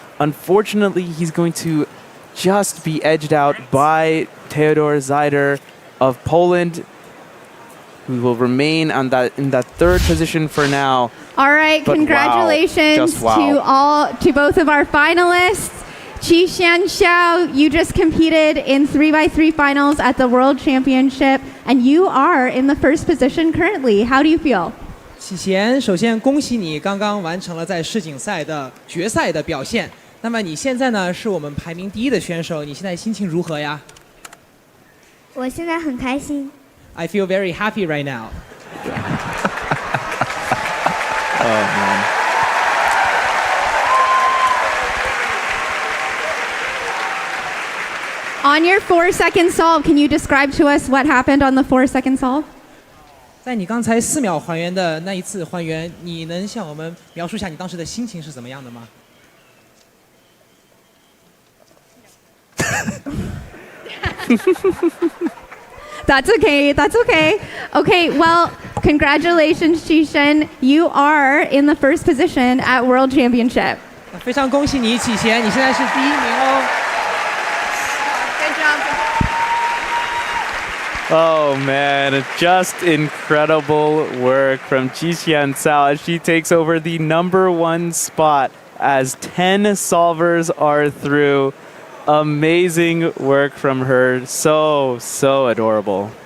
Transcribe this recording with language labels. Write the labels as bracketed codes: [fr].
[en] Unfortunately, he's going to just be edged out by Teodor Zajder of Poland, who will remain on in that third position for now. All right, But congratulations to both of our finalists. Qixian Xiao, you just competed in 3x3 finals at the World Championship, and you are in the first position currently. How do you feel? [zh] 启贤，首先恭喜你刚刚完成了在世锦赛的决赛的表现。那么你现在呢是我们排名第1的选手，你现在心情如何呀？我现在很开心。 [en] I feel very happy right now. Oh, man. On your 4-second solve, can you describe to us what happened on the 4-second solve? [zh] 在你刚才4秒还原的那一次还原，你能向我们描述一下你当时的心情是怎么样的吗？ [en] That's okay. That's okay. Okay, well, congratulations, Qixian. You are in the first position at World Championship. [zh] 非常恭喜你，启贤，你现在是第1名哦。 [en] Good job. Oh man, just incredible work from Qixian Cao as she takes over the #1 spot as 10 solvers are through. Amazing work from her. So adorable.